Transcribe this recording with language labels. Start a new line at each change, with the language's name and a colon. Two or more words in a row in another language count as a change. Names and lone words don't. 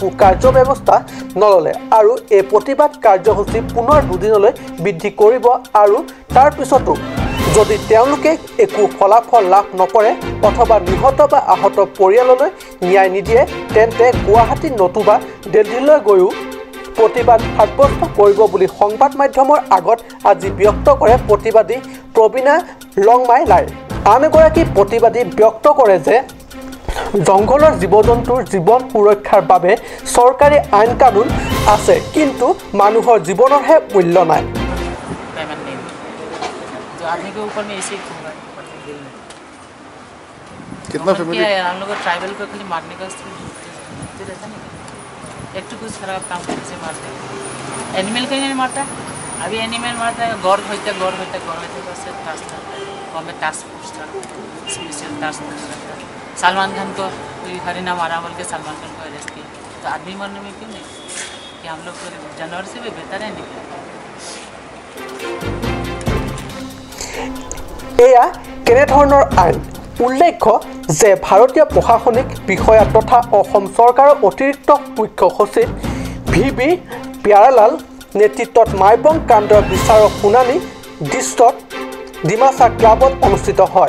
Assamese: কাৰ্যব্যৱস্থা নললে আৰু এই প্ৰতিবাদ কাৰ্যসূচী পুনৰ দুদিনলৈ বৃদ্ধি কৰিব আৰু তাৰ পিছতো যদি তেওঁলোকে একো ফলাফল লাভ নকৰে অথবা নিহত বা আহত পৰিয়াললৈ ন্যায় নিদিয়ে তেন্তে গুৱাহাটী নতুবা দিল্লীলৈ গৈও প্ৰতিবাদ সাব্যস্ত কৰিব বুলি সংবাদ মাধ্যমৰ আগত আজি ব্যক্ত কৰে প্ৰতিবাদী প্ৰবীণা লংমাই লাই। আন এগৰাকী প্ৰতিবাদী ব্যক্ত কৰে যে জংঘলৰ জীৱ-জন্তুৰ জীৱন সুৰক্ষাৰ বাবে চৰকাৰী আইন কানুন আছে, কিন্তু মানুহৰ জীৱনৰহে মূল্য নাই।
Hindi: आदमी के ऊपर में ऐसे कितना फैमिली है हम लोग ट्राइबल को खाली मारने का रहता नहीं, एक तो कुछ खराब काम से मारते हैं। एनिमल कहीं नहीं मारता, अभी एनिमल मारता है गौर होते बस हमें टास्क फोर्स था, स्पेशल टास्क फोर्स था। सलमान खान को हरिना मारा बोल के सलमान खान को अरेस्ट किया, तो आदमी मरने में क्यों नहीं कि हम लोग जानवर से भी बेहतर है नहीं।
Assamese: এয়া কেনেধৰণৰ আইন? উল্লেখ্য যে ভাৰতীয় প্ৰশাসনিক বিষয়া তথা অসম চৰকাৰৰ অতিৰিক্ত মুখ্য সচিব VB প্যাৰেলাল নেতৃত্বত মাইবং কাণ্ডৰ বিচাৰৰ শুনানি ডিষ্ট্ৰিক্ট ডিমাচা ক্লাবত অনুষ্ঠিত হয়।